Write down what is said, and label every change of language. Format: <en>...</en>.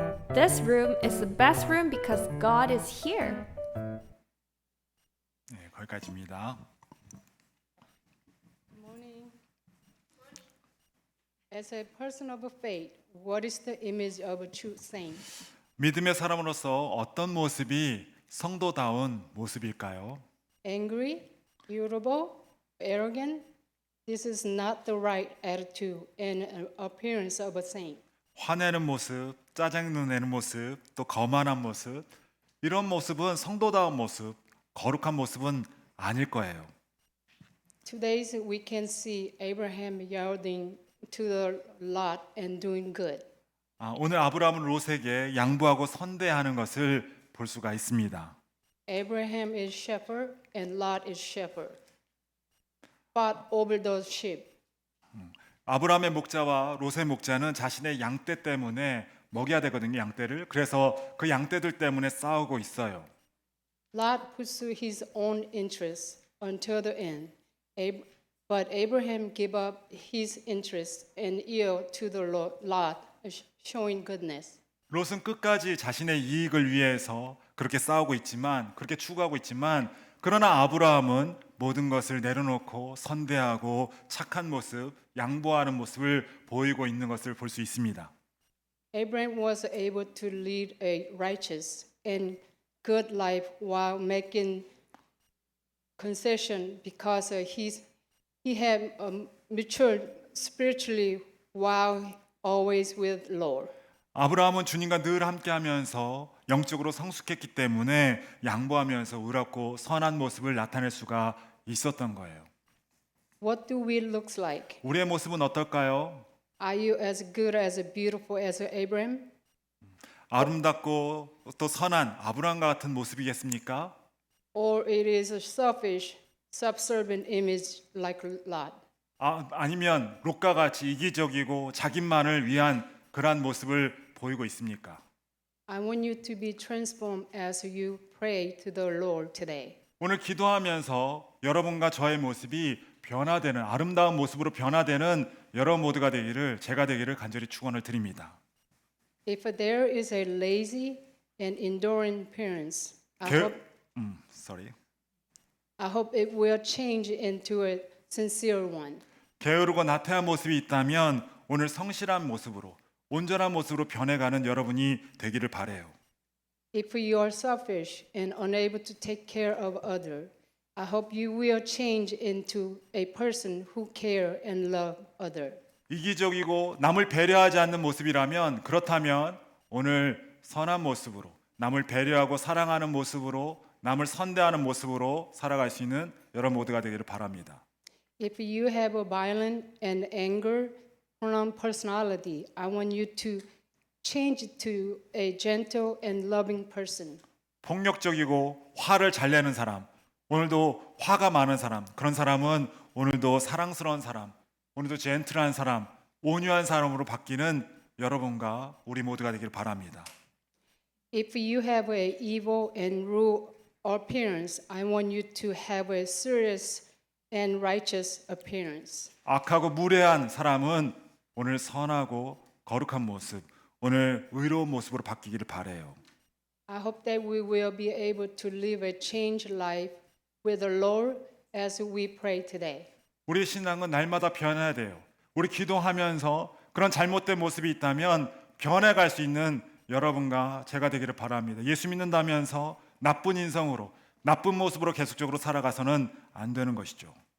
<en>This room is the best room because God is here.</en> <ko>네, 거기까지입니다.</ko> <en>Morning. As a person of faith, what is the image of a true saint?</en> <ko>믿음의 사람으로서 어떤 모습이 성도다운 모습일까요?</ko> <en>Angry, irritable, arrogant? This is not the right attitude and appearance of a saint.</en> <ko>화내는 모습, 짜증 내는 모습, 또 거만한 모습, 이런 모습은 성도다운 모습, 거룩한 모습은 아닐 거예요.</ko> <en>Today we can see Abraham yielding to the Lot and doing good.</en> <ko>오늘 아브라함은 롯에게 양보하고 선대하는 것을 볼 수가 있습니다.</ko> <en>Abraham is shepherd and Lot is shepherd. Fought over those sheep.</en> <ko>아브라함의 목자와 롯의 목자는 자신의 양떼 때문에 먹여야 되거든요, 양떼를. 그래서 그 양떼들 때문에 싸우고 있어요.</ko> <en>Lot pursued his own interests until the end. But Abraham gave up his interests and yield to the Lot, showing goodness.</en> <ko>롯은 끝까지 자신의 이익을 위해서 그렇게 싸우고 있지만, 그렇게 추구하고 있지만, 그러나 아브라함은 모든 것을 내려놓고 선대하고 착한 모습, 양보하는 모습을 보이고 있는 것을 볼 수 있습니다.</ko> <en>Abraham was able to lead a righteous and good life while making concession because he had matured spiritually while always with Lord.</en> <ko>아브라함은 주님과 늘 함께하면서 영적으로 성숙했기 때문에 양보하면서 의롭고 선한 모습을 나타낼 수가 있었던 거예요.</ko> <en>What do we look like?</en> <ko>우리의 모습은 어떨까요?</ko> <en>Are you as good as beautiful as Abraham?</en> <ko>아름답고 또 선한 아브라함과 같은 모습이겠습니까?</ko> <en>Or it is a selfish, subservient image like Lot?</en> <ko>아니면 롯과 같이 이기적이고 자기만을 위한 그러한 모습을 보이고 있습니까?</ko> <en>I want you to be transformed as you pray to the Lord today.</en> <ko>오늘 기도하면서 여러분과 저의 모습이 변화되는 아름다운 모습으로 변화되는 여러분 모두가 되기를 제가 되기를 간절히 축원을 드립니다.</ko> <en>If there is a lazy and enduring appearance, I hope it will change into a sincere one.</en> <ko>게으르고 나태한 모습이 있다면 오늘 성실한 모습으로 온전한 모습으로 변해가는 여러분이 되기를 바래요.</ko> <en>If you are selfish and unable to take care of others, I hope you will change into a person who care and love others.</en> <ko>이기적이고 남을 배려하지 않는 모습이라면 그렇다면 오늘 선한 모습으로 남을 배려하고 사랑하는 모습으로 남을 선대하는 모습으로 살아갈 수 있는 여러분 모두가 되기를 바랍니다.</ko> <en>If you have a violent and anger-prone personality, I want you to change to a gentle and loving person.</en> <ko>폭력적이고 화를 잘 내는 사람, 오늘도 화가 많은 사람, 그런 사람은 오늘도 사랑스러운 사람, 오늘도 젠틀한 사람, 온유한 사람으로 바뀌는 여러분과 우리 모두가 되기를 바랍니다.</ko> <en>If you have an evil and rude appearance, I want you to have a serious and righteous appearance.</en> <ko>악하고 무례한 사람은 오늘 선하고 거룩한 모습, 오늘 의로운 모습으로 바뀌기를 바래요.</ko> <en>I hope that we will be able to live a changed life with the Lord as we pray today.</en> <ko>우리 신앙은 날마다 변해야 돼요. 우리 기도하면서 그런 잘못된 모습이 있다면 변해갈 수 있는 여러분과 제가 되기를 바랍니다. 예수 믿는다면서 나쁜 인성으로 나쁜 모습으로 계속적으로 살아가서는 안 되는 것이죠.</ko>